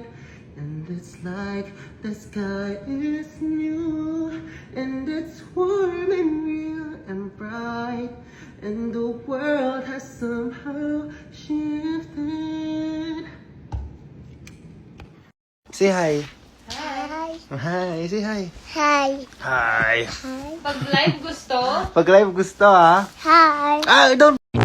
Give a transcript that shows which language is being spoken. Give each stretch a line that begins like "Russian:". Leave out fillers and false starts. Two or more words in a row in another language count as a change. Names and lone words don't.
English: And it's like the sky is new, and it's warm and real and bright, and the world has somehow shifted. Say hi. Hi. Hi, say hi. Hi. Hi. Hi.
Filipino: Pag live gusto, Pag live gusto ha.
English: Hi. Ah, don't